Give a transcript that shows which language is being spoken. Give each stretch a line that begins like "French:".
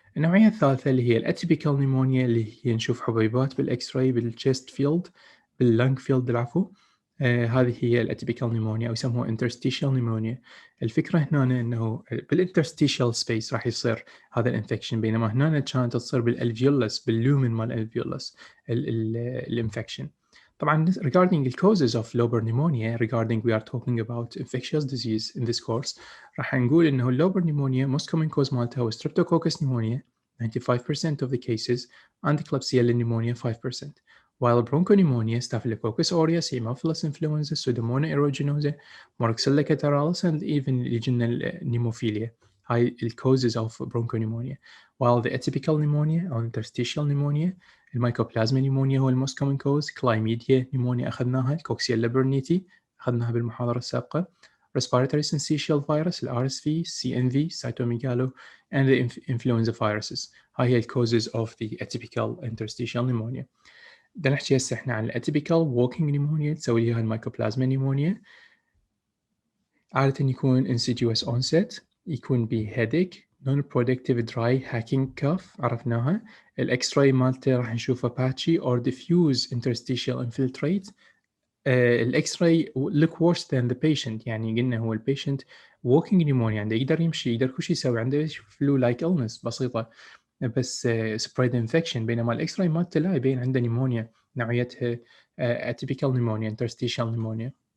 Arabic: النوعية الثالثة اللي هي الاتيبيكال نيمونيا اللي هي نشوف حبيبات بالاكس راي بالتشيست فيلد باللنج فيلد العفو هذه هي الاتيبيكال نيمونيا أو يسموها interstitial نيمونيا. الفكرة هنا أنه بالinterstitial space راح يصير هذا الانفكشن، بينما هنا كانت تصير بالالفيولس باللومن مال الالفيولس الانفكشن.
English: طبعا regarding the causes of lobar pneumonia, regarding we are talking about infectious disease in this course،
Arabic: راح نقول انه
English: lobar pneumonia most common cause
Arabic: مالتها هو
English: streptococcus pneumonia 95% of the cases and Klebsiella pneumonia 5%. While bronchopneumonia, Staphylococcus aureus, Haemophilus influenza, Pseudomonas aeruginosa, Moraxella catarrhalis, and even Legionella pneumophila
Arabic: هاي ال
English: causes of bronchopneumonia. While the atypical pneumonia أو interstitial pneumonia الميكوبلازما pneumonia هو الموست كومن كوز، كلايميديا نيمونيا أخذناها، كوكسيلا برنيتي
Arabic: أخذناها بالمحاضرة السابقة،
English: respiratory syncytial virus RSV، CMV cytomegalo and the influenza viruses.
Arabic: هاي هي
English: causes of the atypical interstitial pneumonia.
Arabic: بدنا نحكي هسه احنا عن atypical walking pneumonia تسوي لها الميكوبلازما نيمونيا. عادة يكون
English: insidious onset، يكون ب headache non-productive dry hacking cough عرفناها.
Arabic: الاكس راي مالته راح نشوفه patchy or diffuse interstitial infiltrate. الاكس راي
English: look worse than the patient،
Arabic: يعني قلنا هو البيشنت walking pneumonia عنده يقدر يمشي يقدر كل شيء يسوي، عنده
English: flu like illness
Arabic: بسيطة بس spread infection، بينما الاكس راي مالته لا يبين عنده نيمونيا نوعيتها atypical pneumonia interstitial pneumonia.